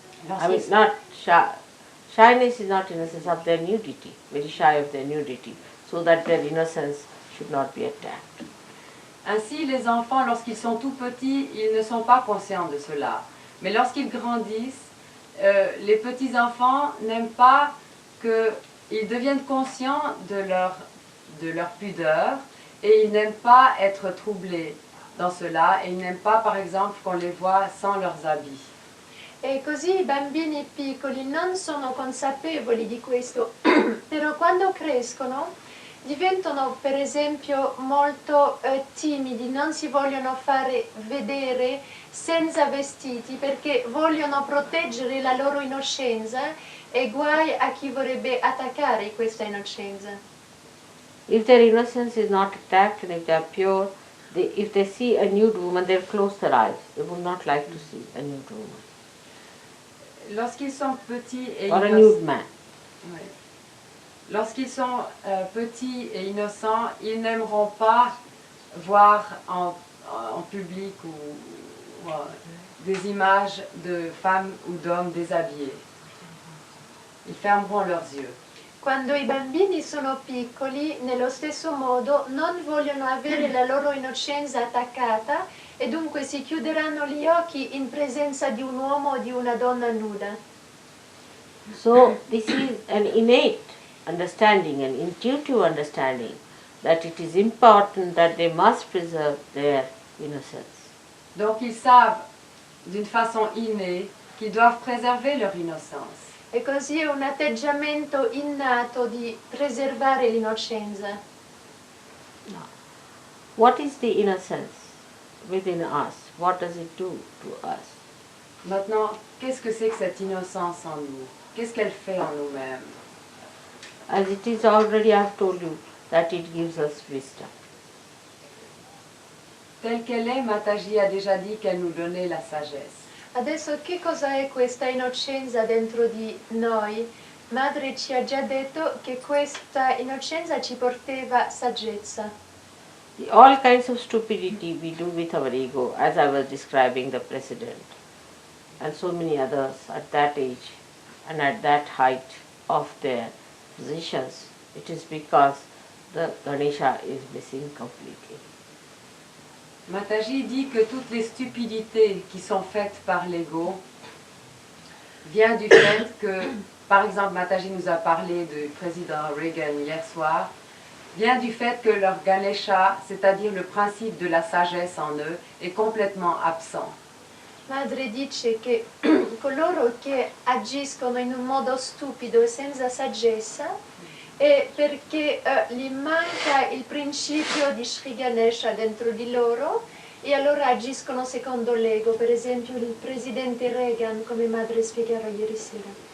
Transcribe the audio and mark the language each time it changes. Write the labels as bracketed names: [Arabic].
[English] I mean, not shy. Shyness is not innocence, of their nudity, very shy of their nudity, so that their innocence should not be attacked. [French] Ainsi, les enfants, lorsqu'ils sont tout petits, ils ne sont pas conscients de cela. Mais lorsqu'ils grandissent, les petits-enfants n'aiment pas qu'ils deviennent conscients de leur pudeur et ils n'aiment pas être troublés dans cela et ils n'aiment pas, par exemple, qu'on les voit sans leurs habits. [Italian] E così i bambini piccoli non sono consapevoli di questo, però quando crescono diventano per esempio molto timidi, non si vogliono fare vedere senza vestiti perché vogliono proteggere la loro innocenza e guai a chi vorrebbe attaccare questa innocenza. [English] If their innocence is not attacked and if they are pure, if they see a nude woman, they'll close their eyes. They would not like to see a nude woman. [French] Lorsqu'ils sont petits et [English] Or a [French] innocents, [English] nude man. [French] oui. Lorsqu'ils sont petits et innocents, ils n'aimeront pas voir en public ou des images de femmes ou d'hommes déshabillés. Ils fermeront leurs yeux. [Italian] Quando i bambini sono piccoli, nello stesso modo, non vogliono avere la loro innocenza attaccata e dunque si chiuderanno gli occhi in presenza di un uomo o di una donna nuda. [English] So this is an innate understanding, an intuitive understanding that it is important that they must preserve their innocence. [French] Donc ils savent d'une façon innée qu'ils doivent préserver leur innocence. [Italian] E così è un atteggiamento innato di preservare l'innocenza. [English] What is the innocence within us? What does it do to us? [French] Maintenant, qu'est-ce que c'est que cette innocence en nous? Qu'est-ce qu'elle fait en nous-mêmes? [English] As it is already, I have told you that it gives us wisdom. [French] Telle qu'elle est, Mataji a déjà dit qu'elle nous donnait la sagesse. [Italian] Adesso che cosa è questa innocenza dentro di noi? Madre ci ha già detto che questa innocenza ci portava saggezza. [English] All kinds of stupidity we do with our ego, as I was describing the president, and so many others at that age and at that height of their positions. It is because the Ganesha is missing completely. [French] Mataji dit que toutes les stupidités qui sont faites par l'ego viennent du fait que, par exemple, Mataji nous a parlé du président Reagan hier soir, vient du fait que leur Ganesha, c'est-à-dire le principe de la sagesse en eux, est complètement absent. [Italian] Madre dice che coloro che agiscono in un modo stupido e senza saggezza è perché gli manca il principio di Sri Ganesha dentro di loro e allora agiscono secondo l'ego, per esempio il presidente Reagan, come Madre spiegherà ieri sera.